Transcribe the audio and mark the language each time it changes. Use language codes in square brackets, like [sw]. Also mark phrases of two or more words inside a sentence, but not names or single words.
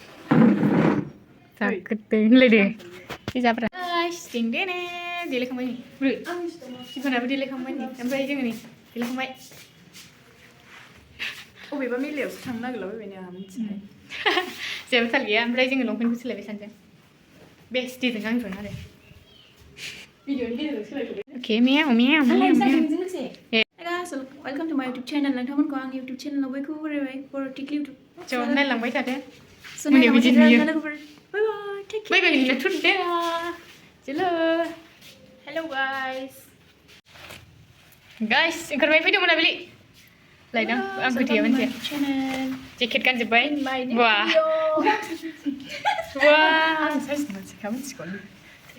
[brx] जागोदे होनलाय दे दे जाब्रा सिं दे ने देलायखांबाय नै बुरै सिफोनाबो देलायखांबाय नै ओमफ्राय जोङो नै देलायखांबाय अबेबा मेलायावसो थांनो नागिरलाबायबाय आंहा मिथिनाय जेबो थाल गैया ओमफ्राय जोङो लंपेन्टखौ सोलायबाय सानदों बेस्टिजों आंजों आरो भिडिअनि गेजेरजों सोलायथ'बाय ओके मियाव मियाव मियाव [en] लोगोसे Hey guys, welcome to my YouTube channel. [brx] नोंथांमोनखौ आंनि [en] YouTube channel [brx] आव बयखौबो बरायबाय बर' टिकलि YouTube. ज' नायलांबाय थादो So नायलांबाय थादो लोगोफोर. [en] Bye bye. Take care. Bye bye na today. Hello. Hello guys. Guys, [brx] ओंखारबाय फैदो मोनाबिलि. लायदां आं गोथैया मोनसे. जेकेट गानजोब्बाय. वाह. वाह. साइज मोनसे खामोन सिखौनो.